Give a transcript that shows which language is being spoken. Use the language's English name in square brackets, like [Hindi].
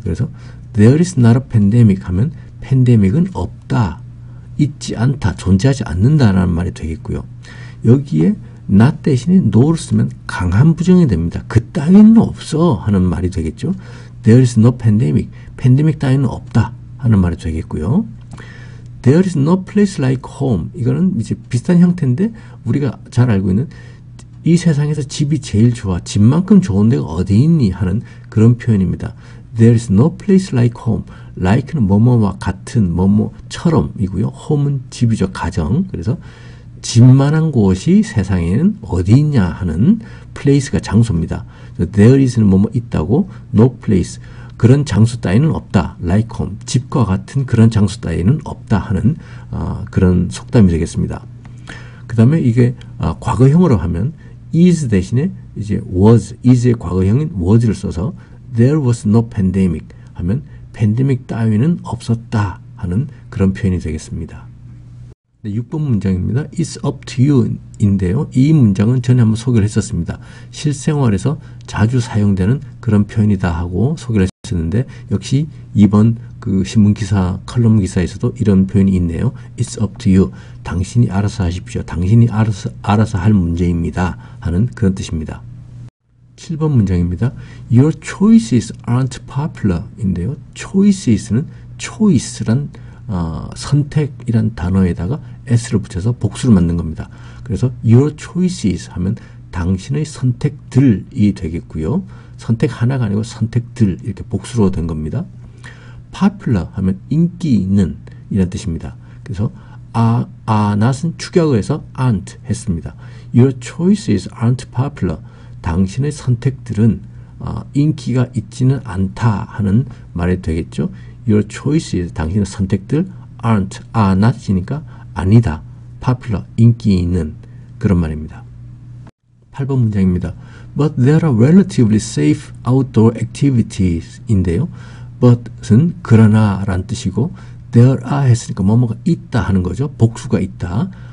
[Korean] 그래서 [English] there is not a pandemic [Korean] 하면 팬데믹은 없다, 있지 않다, 존재하지 않는다라는 말이 되겠고요. 여기에 not 대신에 no를 쓰면 강한 부정이 됩니다. 그 따위는 없어 하는 말이 되겠죠. [English] There is no pandemic. [Korean] 팬데믹 따위는 없다 하는 말이 되겠고요. [English] There is no place like home. [Korean] 이거는 이제 비슷한 형태인데 우리가 잘 알고 있는 이 세상에서 집이 제일 좋아, 집만큼 좋은 데가 어디 있니 하는 그런 표현입니다. [English] There is no place like home. [Korean] like는 뭐뭐와 같은, 뭐뭐처럼 이고요. home은 집이죠, 가정. 그래서 집만한 곳이 세상에는 어디 있냐 하는 place가 장소입니다. There is는 뭐뭐 있다고, no place. 그런 장소 따위는 없다. like home. 집과 같은 그런 장소 따위는 없다 하는 그런 속담이 되겠습니다. 그 다음에 이게 과거형으로 하면 is 대신에 이제 was, is의 과거형인 was를 써서 [English] there was no pandemic [Korean] 하면 팬데믹 따위는 없었다 하는 그런 표현이 되겠습니다. 네, 6번 문장입니다. [English] It's up to you 인데요. [Korean] 이 문장은 전에 한번 소개를 했었습니다. 실생활에서 자주 사용되는 그런 표현이다 하고 소개를 했었는데 역시 이번 그 신문기사, 컬럼 기사에서도 이런 표현이 있네요. [English] It's up to you. [Korean] 당신이 알아서 하십시오. 당신이 알아서 할 문제입니다. 하는 그런 뜻입니다. 7번 문장입니다. [English] Your choices aren't popular 인데요. [Korean] choices는 choice란 선택이란 단어에다가 s를 붙여서 복수를 만든 겁니다. 그래서 your choices 하면 당신의 선택들이 되겠고요. 선택 하나가 아니고 선택들 이렇게 복수로 된 겁니다. popular 하면 인기 있는 이란 뜻입니다. 그래서 not은 축약어에서 aren't 했습니다. [English] Your choices aren't popular. [Korean] 당신의 선택들은 인기가 있지는 않다 하는 말이 되겠죠. Your choices, 당신의 선택들 aren't, are not이니까 아니다, popular, 인기 있는 그런 말입니다. 8번 문장입니다. [English] But there are relatively safe outdoor activities 인데요. [Korean] but은 그러나 라는 뜻이고 there are 했으니까 뭐뭐가 있다 하는 거죠. 복수가 있다.